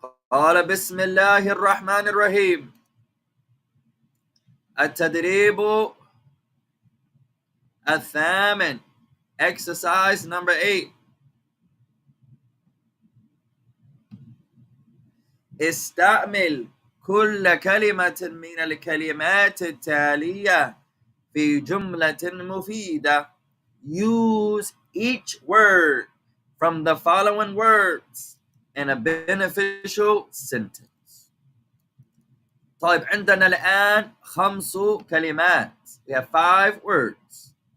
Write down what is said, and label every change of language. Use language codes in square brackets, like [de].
[ar] قال بسم الله الرحمن الرحيم. التدريب الثامن, [en] exercise number 8. [ar] استعمل كل كلمة من الكلمات التالية في جملة مفيدة. [en] Use each word from the following words in a beneficial sentence. [ar] طيب عندنا الآن 5 كلمات. [en] We have 5 words.